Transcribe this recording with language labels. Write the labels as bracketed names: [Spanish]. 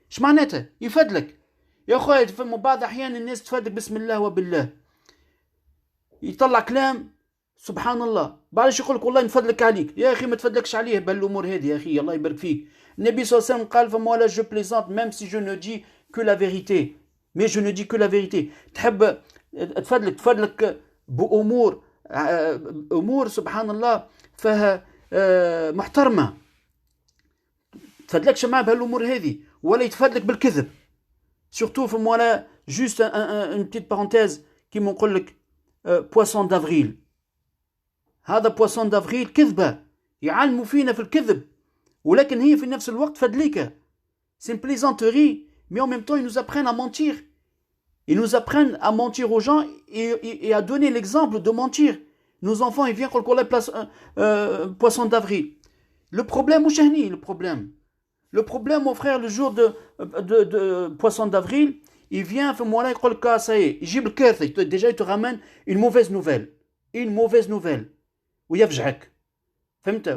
[Arabic] شمعناتها يفدلك يا اخويا فما بعض احيان الناس تفدك بسم الله وبالله يطلع كلام سبحان الله بعدش يقول لك والله نفدلك عليك يا اخي ما تفدلكش عليه بهالامور هذه يا اخي الله يبارك فيك النبي صلى الله عليه وسلم قال فما ولا جو بليزانت [French] même si je ne dis que la vérité. Mais je ne dis que la vérité. [Arabic] تحب تفدلك بأمور أمور سبحان الله فيها محترمة. تفدلكش معاه بهالأمور هذه ولا يتفدلك بالكذب. [French] Surtout [Arabic] فما لا [French] juste une petite parenthèse [Arabic] كيما نقول لك [French] poisson d'avril. [Arabic] هذا poisson d'avril كذبة يعلموا فينا في الكذب ولكن هي في نفس الوقت فدليكة. [French] C'est une plaisanterie mais en même temps ils nous apprennent à mentir. Ils nous apprennent à mentir aux gens et à donner l'exemple de mentir. Nos enfants, ils viennent qu'on les place poisson d'avril. Le problème, où est le problème? Le problème, mon frère, le jour de poisson d'avril, il vient, fait-moi là, ça y est, déjà il te ramène une mauvaise nouvelle. Une mauvaise nouvelle. [Arabic] Ou yafjak. Fahmta?